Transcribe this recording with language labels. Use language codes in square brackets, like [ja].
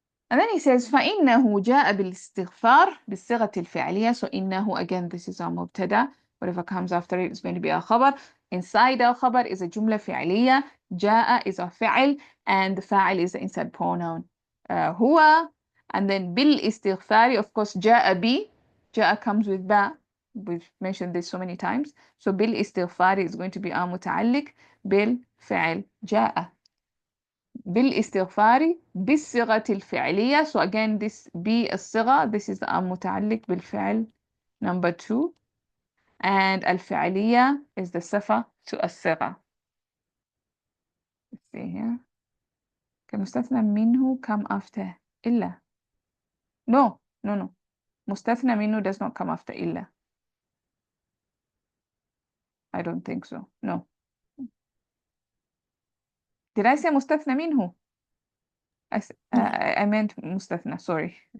[en] And then he says [ar] فإنه جاء بالاستغفار بالصيغة الفعلية. [en] So إنه, again, this is our مبتدا. Whatever comes after it is going to be our خبر. Inside our خبر is a جملة فعلية. جاء is our فعل, and the فاعل is the inside pronoun هو. And then بالاستغفار, of course, جاء بي. جاء comes with با. We've mentioned this so many times. So بالاستغفار is going to be our متعلق بالفعل جاء. [ar] بالاستغفار بالصيغة الفعلية. [en] So again, this بالصيغة, this is the متعلق بالفعل number 2, and الفعلية is the صفة to الصيغة. Let's see here. [ar] كمستثنى منه come after إلا. [en] No. مستثنى منه does not come after إلا. I don't think so. No. Did I say مستثنى منه? I meant مستثنى, sorry.